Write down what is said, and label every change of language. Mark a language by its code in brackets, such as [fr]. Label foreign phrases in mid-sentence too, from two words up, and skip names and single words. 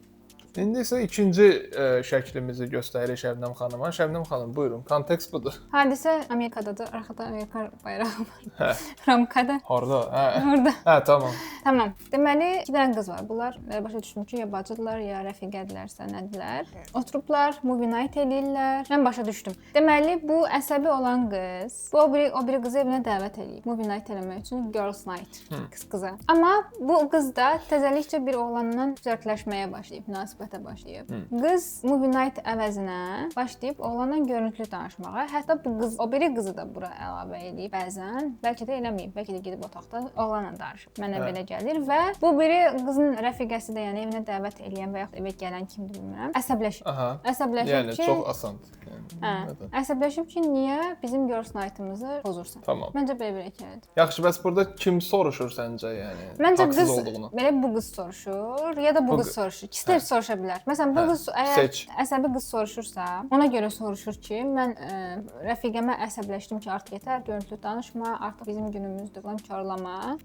[az] İndi isə ikinci şəklimizi göstəririk Şəbnəm xanıma. Şəbnəm xanım, buyurun. Kontekst budur. Hadisə Amerikadadır. Arxada Amerika bayrağı var. Ramkada. Harda? Orada. Hə, tamam. Tamam. Deməli, 2 dənə qız var. Bunlar başa düşdüm ki, ya bacıdırlar, ya rəfiqədirlərsə, nədirlər. Oturublar, [en] movie night [az] eləyirlər. Mən başa düşdüm. Deməli, bu əsəbi olan qız, bu o biri qızı evinə dəvət eləyib. [en] Movie night [az] eləmək üçün [en] girls night [az] qıza. Amma bu qız da təzəlikcə bir oğlanla flörtləşməyə başlayıb, münasibət münasibətə başlayıb. Qız [en] movie night [az] əvəzinə başlayıb oğlanla görüntülü danışmağa. Hətta bu qız, o biri qızı da bura əlavə edib bəzən. Bəlkə də eləməyib, bəlkə də gedib otaqda oğlanla danışıb. Mənə belə gəlir və bu biri qızın rəfiqəsi də, yəni evinə dəvət edən və yaxud evə gələn kimdir bilmirəm, əsəbləşib. Əsəbləşib yəni, ki, çox asan. Əsəbləşib ki, niyə bizim [en] girls night- [az] ımızı pozursan? Tamam. Məncə belə bir hekayədir. Yaxşı, bəs burada kim soruşur səncə, yəni? Məncə haqsız qız olduğunu. belə bu qız soruşur, ya da bu qız soruşur. İkisi də soruşa bilər. Məsələn, bu qız əgər əsəbi qız soruşursa, ona görə soruşur ki, mən rəfiqəmə əsəbləşdim ki, artıq yetər, görüntülü danışma, artıq bizim günümüzdür, karlama.